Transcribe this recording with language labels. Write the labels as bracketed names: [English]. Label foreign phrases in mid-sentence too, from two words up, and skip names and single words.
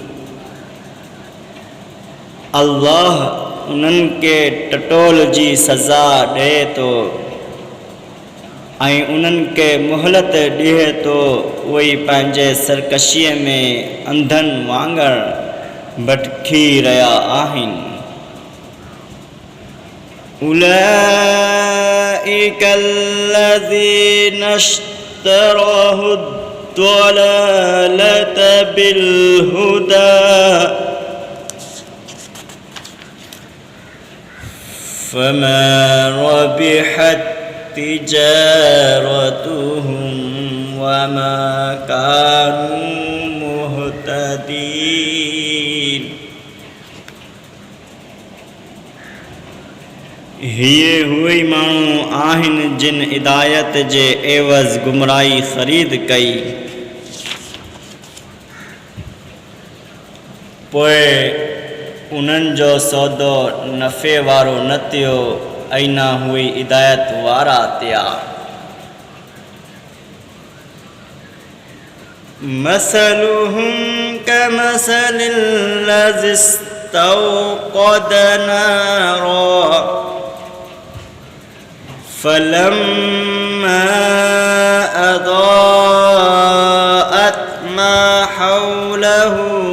[Sindhi] अल्लाह उन्हनि खे टटोल जी सज़ा ॾिए थो ऐं उन्हनि खे मुहलत ॾिए थो, उहे पंहिंजे सरकशीअ में अंधनि वांगुरु भटकी रहिया आहिनि। [Arabic] उलाइका الذين اشتروا الضلالة بالهدى فما ربحت تجارتهم وما كانوا مهتدين। [Sindhi] हीअ उहे माण्हू आहिनि जिन हिदायत जे एवज़ गुमराही ख़रीद कई, पोइ उन्हनि जो सौदो नफ़े वारो न थियो ऐं न उहे हिदायत वारा थिया। [Arabic] مثلهم كمثل الذي استوقد نارا فلما أضاءت ما حوله